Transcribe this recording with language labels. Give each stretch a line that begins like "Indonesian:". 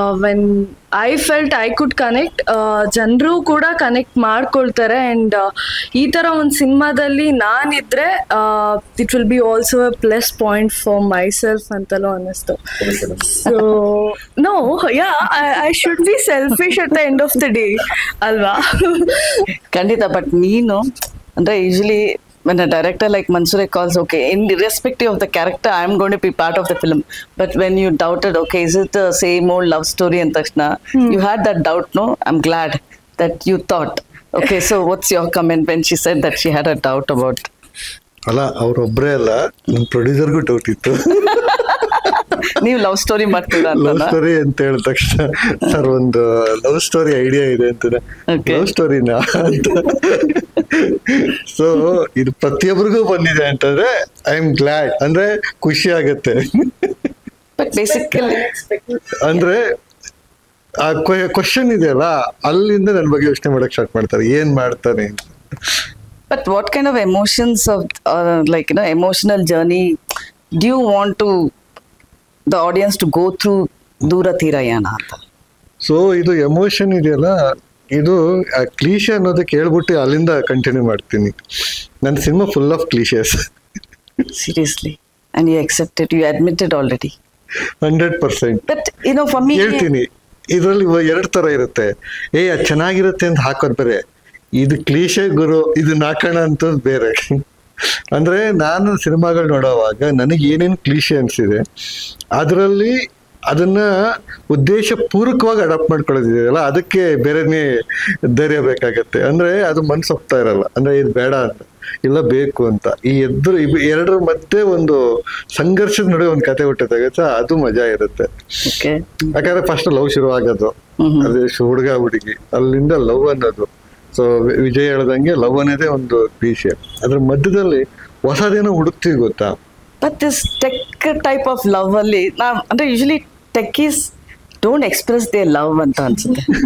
English: when I felt I could connect,
Kannada: ಜನರು ಕೂಡ connect ಮಾಡ್ಕೊಳ್ತಾರೆ.
English: and
Kannada: ಈ ಥರ ಒಂದು ಸಿನಿಮಾದಲ್ಲಿ ನಾನಿದ್ರೆ
English: it will be also a plus point for myself
Kannada: ಅಂತಲೂ ಅನ್ನಿಸ್ತು.
English: so no, yeah, I should be selfish at the end of the day
Kannada: ಅಲ್ವಾ? ಖಂಡಿತ.
English: but
Kannada: ನೀನು ಅಂದ್ರೆ
English: Usually when a director like Mansoor calls, okay, irrespective of the character, I am going to be part of the film. But when you doubted, okay, is it the same old love story and takshna, you had that doubt, no? I'm glad that you thought. Okay, so what's your comment when she said that she had a doubt about?
Kannada: ಅಲ್ಲ, ಅವ್ರೊಬ್ರೇ ಅಲ್ಲ, ನಮ್ಮ ಪ್ರೊಡ್ಯೂಸರ್ಗೂ doubt ಇತ್ತು. ನೀವು love story ಮಾಡ್ತೀರಾ ಅಂತ? Love story ಅಂತ ಹೇಳಿದ ತಕ್ಷಣ ಸರ್ ಒಂದು ಲವ್ ಸ್ಟೋರಿ ಐಡಿಯಾ ಇದೆ ಅಂತಾನೆ. ಲವ್ ಸ್ಟೋರಿನಾ ಅಂತ. ಸೊ ಇದು ಪ್ರತಿಯೊಬ್ಬರಿಗೂ ಬಂದಿದೆ ಅಂತಂದ್ರೆ
English: I am glad,
Kannada: ಅಂದ್ರೆ ಖುಷಿ ಆಗತ್ತೆ.
English: but basically
Kannada: ಅಂದ್ರೆ ಆ ಕ್ವಶನ್ ಇದೆಯಲ್ಲ, ಅಲ್ಲಿಂದ ನನ್ನ ಬಗ್ಗೆ ಯೋಚನೆ ಮಾಡಕ್ ಸ್ಟಾರ್ಟ್ ಮಾಡ್ತಾರೆ, ಏನ್ ಮಾಡ್ತಾನೆ ಅಂತ.
English: But what kind of emotions of emotional journey do you want to the audience to go through Dura Tirayana?
Kannada: So ಇದು ಎಮೋಷನ್ ಇದೆಯಲ್ಲ, ಇದು ಕ್ಲೀಶೆ ಅನ್ನೋದಕ್ಕೆ ಹೇಳ್ಬಿಟ್ಟು ಅಲ್ಲಿಂದ ಕಂಟಿನ್ಯೂ ಮಾಡ್ತೀನಿ. ನನ್ನ cinema
English: Full of cliches. Seriously. And you accepted, you admitted already. 100%. But, for me...
Kannada: ಹೇಳ್ತೀನಿ, ಇದರಲ್ಲಿ 2 ತರ ಇರುತ್ತೆ. ಅದು ಚೆನ್ನಾಗಿರುತ್ತೆ ಅಂತ ಹಾಕೋದು ಬೇರೆ, ಇದು ಕ್ಲೀಶೆ ಗುರು, ಇದು ನಾಕಣ ಅಂತ ಬೇರೆ. ಅಂದ್ರೆ ನಾನು ಸಿನಿಮಾಗಳು ನೋಡೋವಾಗ ನನಗೆ ಏನೇನು ಕ್ಲೀಶೆ ಅನ್ಸಿದೆ ಅದರಲ್ಲಿ ಅದನ್ನ ಉದ್ದೇಶ ಪೂರ್ವಕವಾಗಿ ಅಡಾಪ್ಟ್ ಮಾಡ್ಕೊಳ್ಳೋದಿದೆಯಲ್ಲ, ಅದಕ್ಕೆ ಬೇರೆನೇ ಧೈರ್ಯ ಬೇಕಾಗತ್ತೆ. ಅಂದ್ರೆ ಅದು ಮನ್ಸು ಹೋಗ್ತಾ ಇರಲ್ಲ, ಅಂದ್ರೆ ಇದು ಬೇಡ ಅಂತ, ಇಲ್ಲ ಬೇಕು ಅಂತ. ಈ ಎರಡರ ಮಧ್ಯೆ ಒಂದು ಸಂಘರ್ಷದ ನಡುವೆ ಒಂದು ಕತೆ ಹುಟ್ಟುತ್ತಾಗತ್ತೆ, ಅದು ಮಜಾ ಇರುತ್ತೆ. ಯಾಕಂದ್ರೆ ಫಸ್ಟ್ ಲವ್ ಶುರು ಆಗೋದು, ಅದೇ ಹುಡುಗ ಹುಡುಗಿ, ಅಲ್ಲಿಂದ ಲವ್ ಅನ್ನೋದು. ಸೊ ವಿಜಯ್ ಹೇಳ್ದಂಗೆ ಲವ್ ಅನ್ನೋದೇ ಒಂದು ವಿಷಯ, ಅದ್ರ ಮಧ್ಯದಲ್ಲಿ ಹೊಸದೇನೋ ಹುಡುಕ್ತೀವಿ ಗೊತ್ತಾ.
English: But this tech type of love
Kannada: ಅಲ್ಲಿ ಅಂದ್ರೆ
English: usually techies don't express their love
Kannada: ಅಂತ ಅನ್ಸುತ್ತೆ.